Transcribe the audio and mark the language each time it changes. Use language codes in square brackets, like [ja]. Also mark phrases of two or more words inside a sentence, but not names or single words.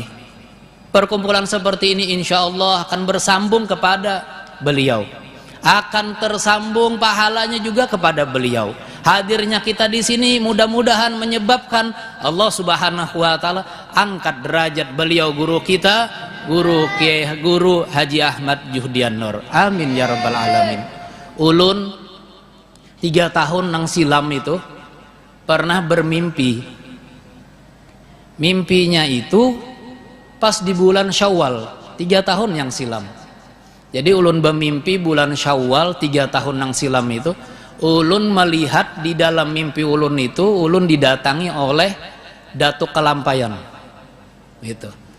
[id] Perkumpulan seperti ini insya Allah akan bersambung kepada beliau, akan tersambung pahalanya juga kepada beliau. Hadirnya kita di sini mudah-mudahan menyebabkan Allah [ar] سبحانه وتعالى [id] angkat derajat beliau, guru kita, guru Haji Ahmad Juhdian Nur. [ar] آمين يا رب العالمين. [id] Ulun 3 tahun nang silam itu pernah bermimpi. Mimpinya itu pas di bulan Syawal 3 tahun yang silam. Jadi ulun bermimpi bulan Syawal 3 tahun nang silam itu, ulun melihat di dalam mimpi ulun itu, ulun didatangi oleh Datuk Kelampayan gitu.